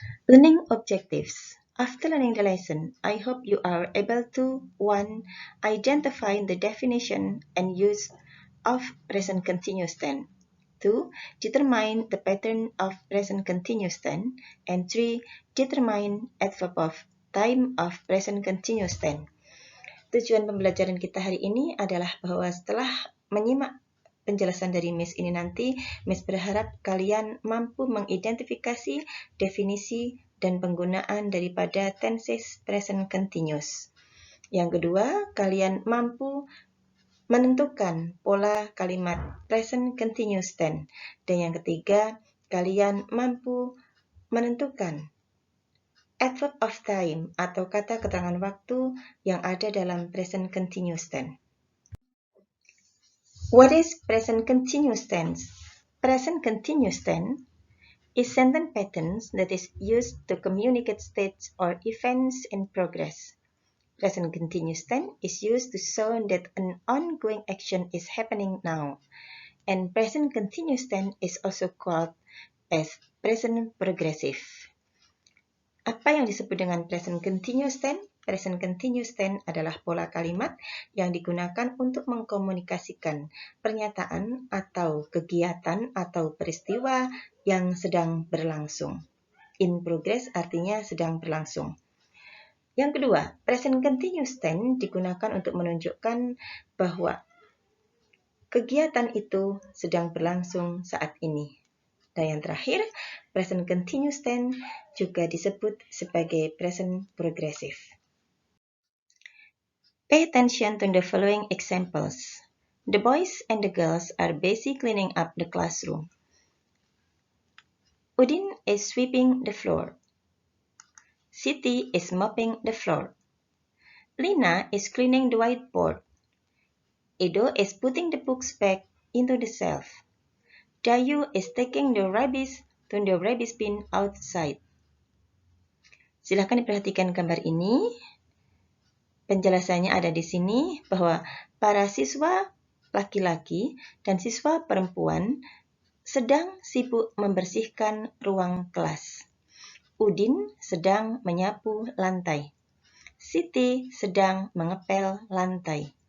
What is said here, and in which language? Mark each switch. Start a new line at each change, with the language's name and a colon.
English: Learning objectives. After learning the lesson, I hope you are able to 1. Identify the definition and use of present continuous tense. 2. Determine the pattern of present continuous tense. And 3. Determine adverb of time of present continuous tense.
Indonesian: Tujuan pembelajaran kita hari ini adalah bahwa setelah menyimak penjelasan dari Miss ini nanti, Miss berharap kalian mampu mengidentifikasi definisi dan penggunaan daripada tenses present continuous. Yang kedua, kalian mampu menentukan pola kalimat present continuous tense. Dan yang ketiga, kalian mampu menentukan adverb of time atau kata keterangan waktu yang ada dalam present continuous tense.
English: What is present continuous tense? Present continuous tense is sentence patterns that is used to communicate states or events in progress. Present continuous tense is used to show that an ongoing action is happening now. And present continuous tense is also called as present progressive.
Indonesian: Apa yang disebut dengan present continuous tense? Present continuous tense adalah pola kalimat yang digunakan untuk mengkomunikasikan pernyataan atau kegiatan atau peristiwa yang sedang berlangsung. In progress artinya sedang berlangsung. Yang kedua, present continuous tense digunakan untuk menunjukkan bahwa kegiatan itu sedang berlangsung saat ini. Dan yang terakhir, present continuous tense juga disebut sebagai present progressive.
English: Pay attention to the following examples. The boys and the girls are busy cleaning up the classroom. Udin is sweeping the floor. Siti is mopping the floor. Lina is cleaning the whiteboard. Edo is putting the books back into the shelf. Dayu is taking the rubbish to the rubbish bin outside.
Indonesian: Silahkan diperhatikan gambar ini. Penjelasannya ada di sini bahwa para siswa laki-laki dan siswa perempuan sedang sibuk membersihkan ruang kelas. Udin sedang menyapu lantai. Siti sedang mengepel lantai.